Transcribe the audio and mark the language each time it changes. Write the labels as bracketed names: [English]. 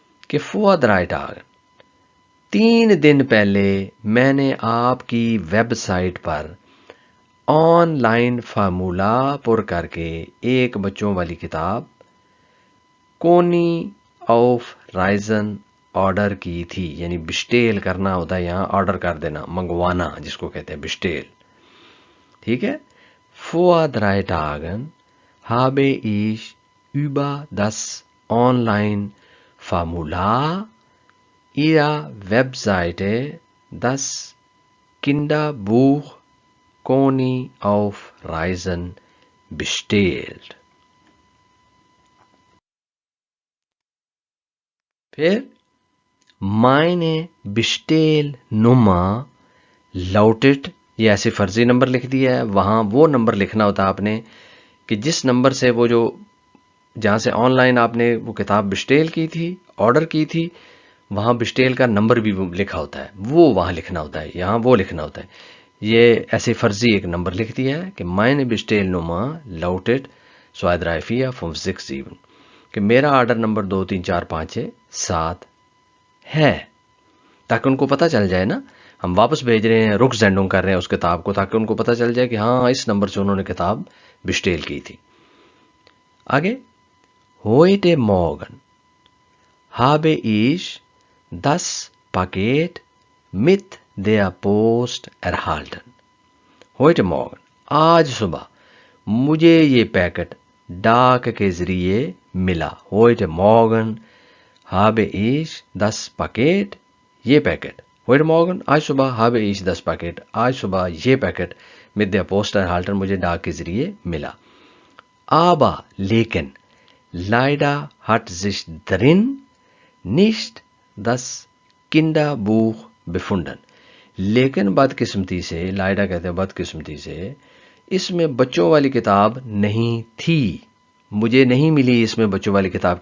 [Urdu] کہ [German] Vor 3 Tagen [Urdu] 3 دن پہلے میں نے آپ کی web site per on line formula پر کر کے ایک بچوں والی کتاب کونی آف رائزن آرڈر کی تھی. یعنی بشٹیل کرنا ہوتا ہے یہاں، آرڈر کر دینا، منگوانا جس کو کہتے ہیں بشٹیل. ٹھیک ہے، [German] Vor 3 Tagen habe ich über das Online-Formular Ihrer Webseite das Kinderbuch Coney auf Reisen bestellt. [Urdu] پھر [German] meine Bestellnummer lautet، [Urdu] یہ ایسے فرضی نمبر لکھ دیا ہے، وہاں وہ نمبر لکھنا ہوتا ہے آپ نے کہ جس نمبر سے وہ جو جہاں سے آن لائن آپ نے وہ کتاب بشٹیل کی تھی، آرڈر کی تھی، وہاں بشٹیل کا نمبر بھی لکھا ہوتا ہے، وہ وہاں لکھنا ہوتا ہے، یہاں وہ لکھنا ہوتا ہے. یہ ایسے فرضی ایک نمبر لکھ دیا ہے کہ [German] meine Bestellnummer lautet 2 3 4 5 6 7، [Urdu] کہ میرا آرڈر نمبر 2 3 4 5 6 7 ہے، تاکہ ان کو پتہ چل جائے نا، ہم واپس بھیج رہے ہیں، رک زینڈونگ کر رہے ہیں اس کتاب کو، تاکہ ان کو پتہ چل جائے کہ ہاں اس نمبر سے انہوں نے کتاب بشٹیل کی تھی. آگے [German] heute Morgen habe ich das Paket mit der Post erhalten. heute Morgen، [Urdu] آج صبح مجھے یہ پیکٹ ڈاک کے ذریعے ملا. [German] heute Morgen habe ich das Paket، [Urdu] یہ پیکٹ [German] heute Morgen [Urdu] آج صبح [German] habe ich das Paket، [Urdu] آج صبح یہ packet [German] mit der Post erhalten [Urdu] مجھے ڈاک کے ذریعے ملا. aber لیکن [German] leider hat sich drin nicht das Kinderbuch befunden، [Urdu] لیکن بدقسمتی سے، لائڈا کہتے ہیں بدقسمتی سے، اس میں بچوں والی کتاب نہیں تھی، مجھے نہیں ملی اس میں بچوں والی کتاب.